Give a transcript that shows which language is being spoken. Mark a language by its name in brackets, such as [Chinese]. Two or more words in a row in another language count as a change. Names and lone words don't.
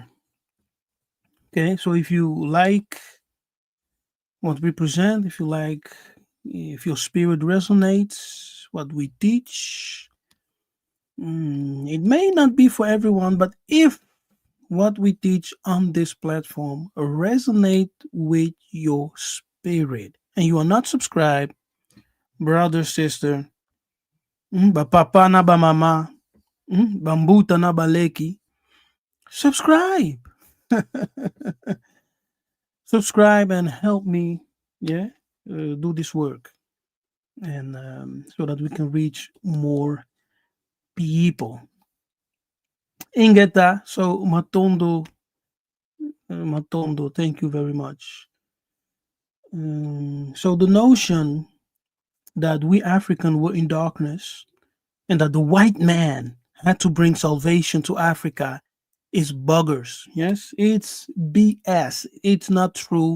[English] Okay, so if you like what we present, if your spirit resonates, what we teach, it may not be for everyone, but if what we teach on this platform resonate with your spirit and you are not subscribed, brother, sister, [Lingala] ba papa na ba mama, bambuta na baleki, [English] subscribe. Subscribe and help me, yeah, do this work, and so that we can reach more people. [Lingala] Ingeta, so Matondo, [English] thank you very much. So the notion that we African were in darkness and that the white man had to bring salvation to Africa is buggers. Yes, it's BS. It's not true.